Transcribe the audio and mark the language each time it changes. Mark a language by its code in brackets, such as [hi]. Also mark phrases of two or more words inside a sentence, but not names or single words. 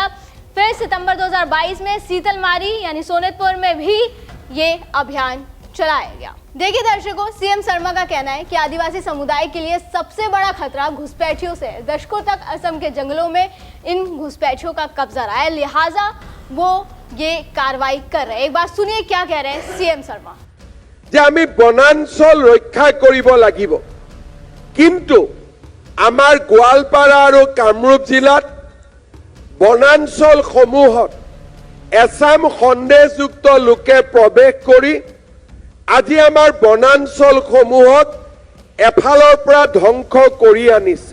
[hi] फिर सितंबर 2022 में सीतलमारी यानी सोनितपुर में भी ये अभियान चलाया गया। देखिए दर्शकों, सीएम शर्मा का कहना है कि आदिवासी समुदाय के लिए सबसे बड़ा खतरा घुसपैठियों से है। दशकों तक असम के जंगलों में इन घुसपैठियों का कब्जा रहा है, लिहाजा वो ये कार्रवाई कर रहे हैं। एक बार सुनिए क्या कह रहे हैं सीएम शर्मा। [as] যে আমি বনাঞ্চল ৰক্ষা কৰিব লাগিব, কিন্তু আমাৰ গোৱালপাৰা আৰু কামৰূপ জিলাত বনাঞ্চলসমূহত এছাম সন্দেহযুক্ত লোকে প্ৰৱেশ কৰি আজি আমাৰ বনাঞ্চলসমূহত এফালৰ পৰা ধ্বংস কৰি আনিছে।